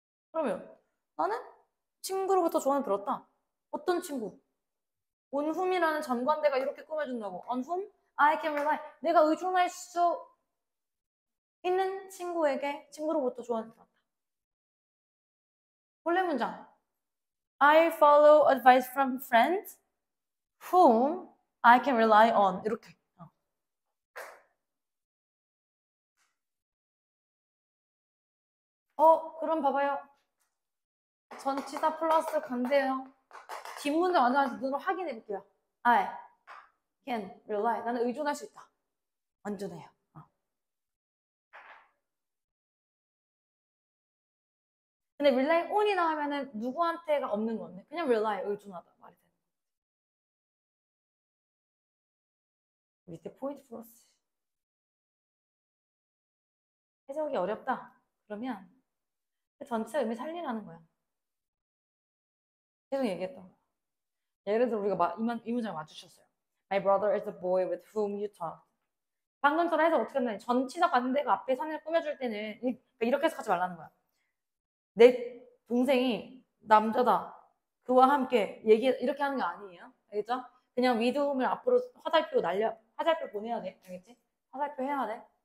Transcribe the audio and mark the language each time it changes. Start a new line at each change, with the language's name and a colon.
Korean: 그러면 나는 친구로부터 조언을 들었다. 어떤 친구? on whom이라는 전관대가 이렇게 꾸며준다고.
English: on whom I can rely.
Korean: 내가 의존할 수 있는 친구로부터 조언을 들었다. 본래 문장.
English: I follow advice from friends whom I can rely on.
Korean: 이렇게. 그럼 봐봐요. 전치사 플러스 관대요. 뒷문장 완전히 눈으로 확인해 볼게요.
English: I can rely.
Korean: 나는 의존할 수 있다. 완전해요. 근데 rely on이 나오면은 누구한테가 없는 건데 그냥 rely 의존하다 말이 되는 거예요. 밑에 포인트 플러스. 해석이 어렵다. 그러면 그 전체 의미 살리라는 거야. 계속 얘기했던 거야. 예를 들어 우리가 이 문장을 맞추셨어요.
English: My brother is the boy with whom you talk.
Korean: 방금처럼 해서 어떻게 하면 전치사 관대가 앞에 선을 꾸며줄 때는 이렇게 해석하지 말라는 거야. 내 동생이 남자다. 그와 함께 이렇게 하는 게 아니에요. 알겠죠? 그냥 위드움을 앞으로 화살표 보내야 돼. 알겠지? 화살표 해야 돼.